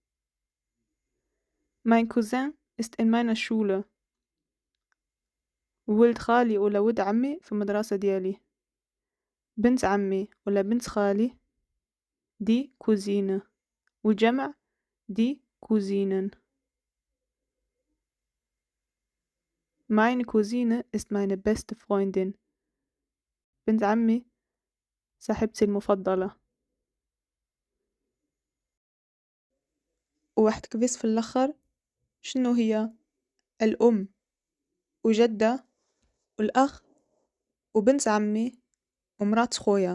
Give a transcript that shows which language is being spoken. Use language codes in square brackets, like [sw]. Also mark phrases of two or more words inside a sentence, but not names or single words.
[de] Mein Cousin ist in meiner Schule. [ar] ولد خالي ولا ولد عمي في المدرسة ديالي. بنت عمي ولا بنت خالي [de] die Cousine. والجمع die Cousinen. Meine Cousine ist meine beste Freundin. [ar] بنت عمي صاحبتي المفضلة. وواحد كبيس في الأخر، شنو هي؟ الأم وجدة والأخ وبنت عمي ومرات خويا.